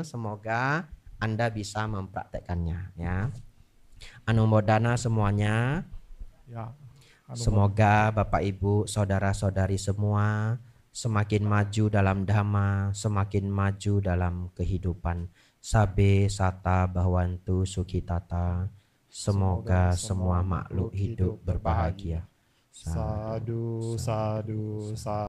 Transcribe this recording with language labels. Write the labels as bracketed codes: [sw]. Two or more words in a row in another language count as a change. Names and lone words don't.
[id] Semoga Anda bisa mempraktekkannya ya. Anumodana semuanya. Ya. Semoga Bapak Ibu, saudara-saudari semua semakin maju dalam dhamma, semakin maju dalam kehidupan. [pi] Sabe sata bhavantu sukhitata. [id] Semoga semua makhluk hidup berbahagia. [pi] Sadu, sadu, sadu.